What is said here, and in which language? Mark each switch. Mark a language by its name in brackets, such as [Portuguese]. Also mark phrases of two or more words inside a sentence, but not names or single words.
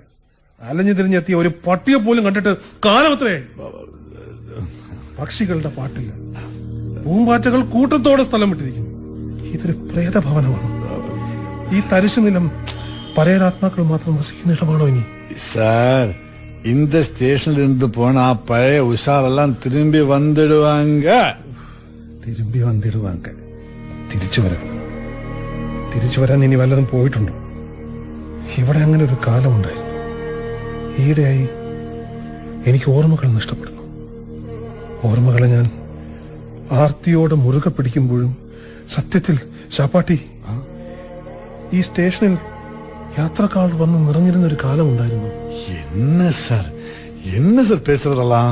[Malayalam] അലഞ്ഞു തിരിഞ്ഞെത്തിയ ഒരു പട്ടിയെ പോലും കണ്ടിട്ട് കാലമത്രേ. പക്ഷികളുടെ പാട്ടില്ല, പൂമ്പാറ്റകൾ കൂട്ടത്തോടെ സ്ഥലം വിട്ടിരിക്കുന്നു. ഇതൊരു പ്രേതഭവനമാണ്. ഈ തരിശു നിലം പരേതാത്മാക്കൾ മാത്രം വസിക്കുന്ന ഇടമാണോ ഇനി? [Tamil] சார் இந்த ஸ்டேஷன்ல இருந்து போன பழைய உஷாரெல்லாம் திரும்பி வந்துடுவாங்க. திரும்பி வந்திடுவாங்க. [Malayalam] തിരിച്ചു വരാൻ ഇനി വല്ലതും പോയിട്ടുണ്ടോ? ഇവിടെ അങ്ങനെ ഒരു കാലമുണ്ടായിരുന്നു. ഈയിടെയായി എനിക്ക് ഓർമ്മകൾ നഷ്ടപ്പെടുന്നു. ഓർമ്മകളെ ഞാൻ ആർത്തിയോടെ മുറുകെ പിടിക്കുമ്പോഴും സത്യത്തിൽ ശാപ്പാട്ടി ഈ സ്റ്റേഷനിൽ യാത്രക്കാർ വന്ന് നിറഞ്ഞിരുന്ന ഒരു കാലമുണ്ടായിരുന്നു. [Tamil] என்ன சார் பேசுறதெல்லாம்?